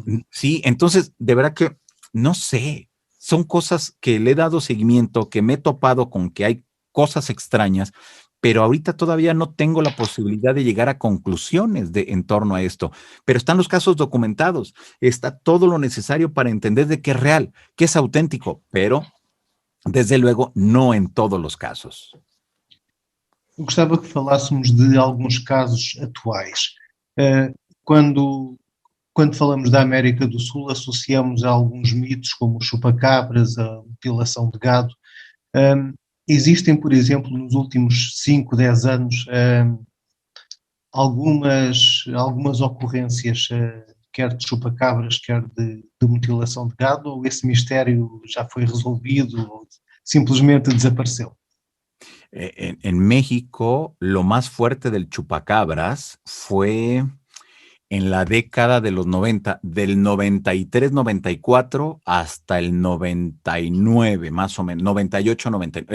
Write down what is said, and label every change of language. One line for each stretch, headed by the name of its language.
Spanish: Sí, entonces, de verdad que, no sé, son cosas que le he dado seguimiento, que me he topado con que hay cosas extrañas, pero ahorita todavía no tengo la posibilidad de llegar a conclusiones en torno a esto. Pero están los casos documentados, está todo lo necesario para entender de qué es real, qué es auténtico, pero desde luego no en todos los casos.
Portuguese: Eu gostava que falássemos de alguns casos atuais. Quando falamos da América do Sul, associamos a alguns mitos como o chupa-cabras, a mutilação de gado. Existem, por exemplo, nos últimos 5, 10 anos, algumas ocorrências, quer de chupa-cabras, quer de mutilação de gado, ou esse mistério já foi resolvido ou simplesmente desapareceu?
Spanish: En México, lo más fuerte del chupacabras fue en la década de los 90, del 93, 94 hasta el 99, más o menos, 98, 99.